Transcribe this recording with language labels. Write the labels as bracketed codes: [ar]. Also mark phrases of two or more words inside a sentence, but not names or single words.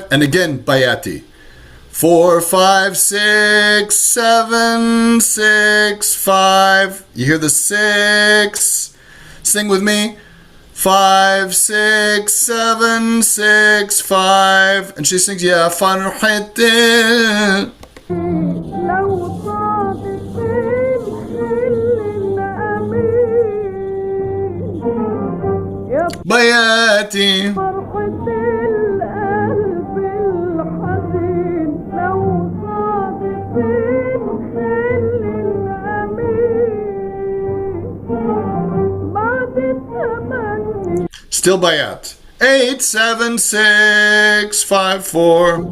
[en] And again, Bayati. 4, 5, 6, 7, 6, 5. You hear the 6. Sing with me. 5, 6, 7, 6, 5. And she sings, [ar] يا فرحتين. Bayati. [en] Still Bayat. 8, 7, 6, 5, 4.